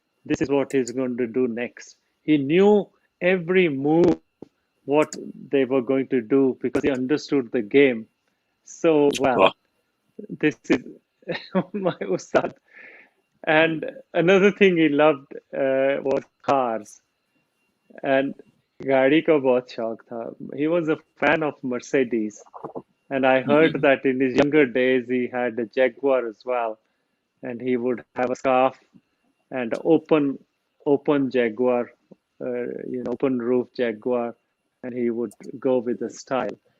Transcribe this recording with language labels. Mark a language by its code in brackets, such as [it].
[en] This is what he's going to do next." He knew every move what they were going to do because he understood the game so well. [hi] वाह [en] This is my Ustad. And another thing he loved was cars. [hi] And गाड़ी का बहुत शौक था. [en] He was a fan of Mercedes. And I heard that in his younger days he had a Jaguar as well. And he would have a scarf and open Jaguar, open roof Jaguar, and he would go with the style.